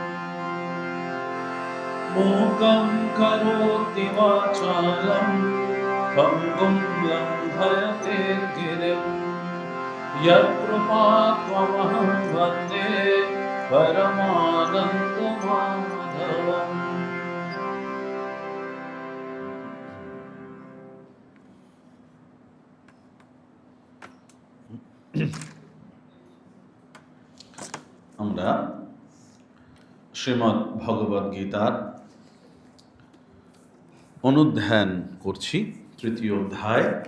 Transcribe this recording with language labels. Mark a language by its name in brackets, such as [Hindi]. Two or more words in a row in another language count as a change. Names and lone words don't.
[Sanskrit] मूकं करोति वाचालं पङ्गुं लङ्घयते गिरिं यत्कृपात्महं वन्दे परमानन्दमाधवम्। [Bangla] আমরা শ্রীমদ্ ভগবদ গীতার অনুধ্যান করছি, তৃতীয় অধ্যায়।